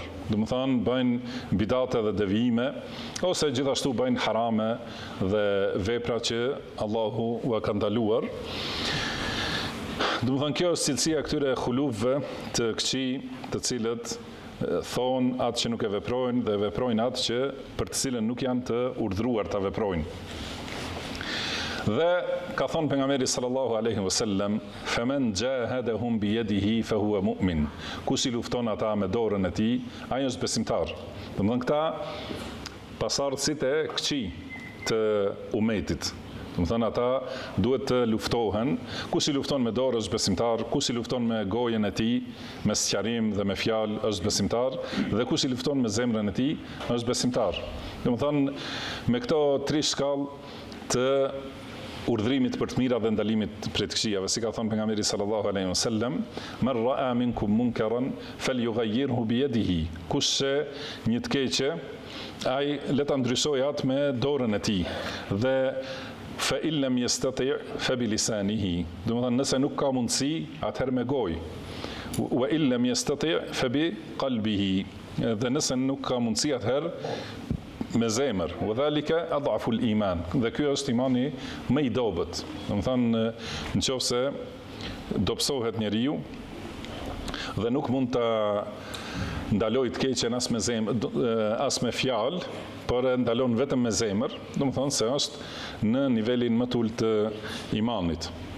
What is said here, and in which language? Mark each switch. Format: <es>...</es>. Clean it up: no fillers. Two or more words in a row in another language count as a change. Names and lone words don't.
<sq>Domethënë bëjnë bidate dhe devijime, ose gjithashtu bëjnë harame dhe vepra që Allahu ua ka ndaluar. Domethënë kjo është cilësia këtyre khulufëve të këqij, të cilët thonë atë që nuk e veprojnë dhe veprojnë atë që për të cilën nuk janë të urdhëruar ta veprojnë. Dhe ka thonë pejgamberi</sq> <ar>صلى الله عليه وسلم فمن جاهدهم بيده فهو مؤمن."</ar> <sq>Kush i lufton ata me dorën e tij, ai është besimtar. Domethënë këta pasardhësit e këqij të umetit. Domethënë ata duhet të luftohen. Kush i lufton me dorë është besimtar, kush i lufton me gojën e tij, me sqarim dhe me fjalë është besimtar, dhe kush i lufton me zemrën e tij është besimtar. Domethënë me këto tri shkallë të urdhërimit për të mira dhe ndalimit prej të këqijave, si ka thënë pejgamberi</sq> <ar>صلى الله عليه وسلم, "من رأى منكم منكرا فليغيره بيده."</ar> <sq>Kush një të keqe, ai le ta ndryshojë atë me dorën e tij.</sq> <ar>Dhe فإن لم يستطع فبلسانه.</ar> <sq>Domethënë nëse nuk ka mundësi, atëherë me gojë.</sq> <ar>وإن لم يستطع فبقلبه.</ar> <sq>Dhe nëse nuk ka mundësi, atëherë me zemër.</sq> <ar>وذلك أضعف الإيمان.</ar> <sq>Dhe ky është imani më i dobët. Domethënë nëse dobësohet njeriu dhe nuk mund ta ndaloj të keqen as me zemër, as me fjalë, por e ndalon vetëm me zemër, domethënë se është në nivelin më të ulët të imanit.</sq>